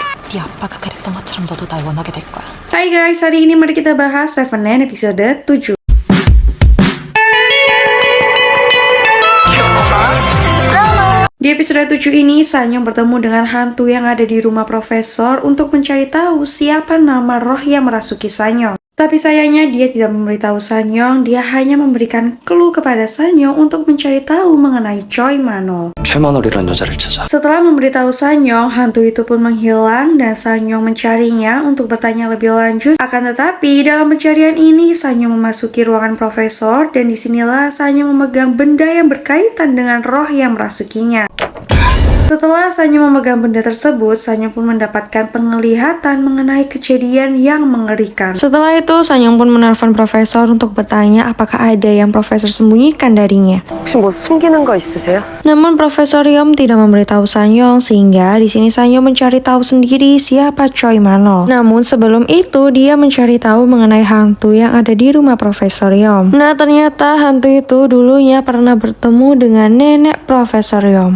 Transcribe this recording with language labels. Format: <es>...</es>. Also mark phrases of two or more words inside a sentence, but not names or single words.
<ko>네 아빠가 그랬던 것처럼 너도 날 원하게 될 거야.</ko> <id>Hai guys, hari ini mari kita bahas Revenant episode 7. Di episode 7 ini, Sanyong bertemu dengan hantu yang ada di rumah profesor untuk mencari tahu siapa nama roh yang merasuki Sanyong. Tapi sayangnya dia tidak memberitahu Sanyong, dia hanya memberikan clue kepada Sanyong untuk mencari tahu mengenai Choi Manol.</id> <ko>최만월이란 여자를 찾아.</ko> <id>Setelah memberitahu Sanyong, hantu itu pun menghilang dan Sanyong mencarinya untuk bertanya lebih lanjut. Akan tetapi, dalam pencarian ini, Sanyong memasuki ruangan profesor dan disinilah Sanyong memegang benda yang berkaitan dengan roh yang merasukinya. Setelah Sanyong memegang benda tersebut, Sanyong pun mendapatkan penglihatan mengenai kejadian yang mengerikan. Setelah itu, Sanyong pun menelpon profesor untuk bertanya apakah ada yang profesor sembunyikan darinya.</id> <ko>혹시 뭐 숨기는 거 있으세요?</ko> <id>Namun Profesor Yom tidak memberitahu Sanyong sehingga di sini Sanyong mencari tahu sendiri siapa Choi Manol. Namun sebelum itu dia mencari tahu mengenai hantu yang ada di rumah Profesor Yom. Nah ternyata hantu itu dulunya pernah bertemu dengan nenek Profesor Yom.</id>